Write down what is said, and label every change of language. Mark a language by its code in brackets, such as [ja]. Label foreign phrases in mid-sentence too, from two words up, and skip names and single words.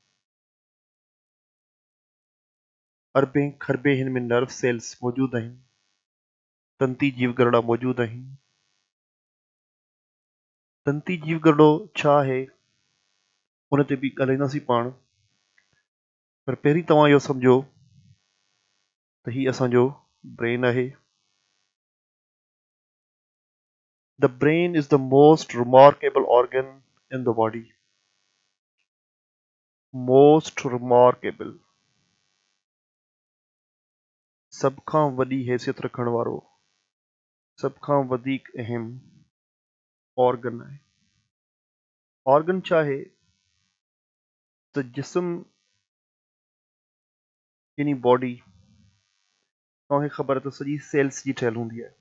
[sd] अरबे खरबे हिन में [en] nerve cells [sd] मौजूदु आहिनि, तंती जीवगरड़ा मौजूदु आहिनि। तंती जीवगरड़ो छा आहे उन ते बि ॻाल्हाईंदासीं पाण, पर पहिरीं तव्हां इहो सम्झो त हीउ असांजो ब्रेन आहे। [en] The brain is the most remarkable organ in the body. Most remarkable, [sd] सभ खां वॾी हैसियत रखण वारो, सभ खां वधीक अहम ऑर्गन आहे। ऑर्गन छा आहे त जिस्म यानी बॉडी, तव्हांखे ख़बर आहे त सॼी सेल्स जी ठहियलु हूंदी आहे।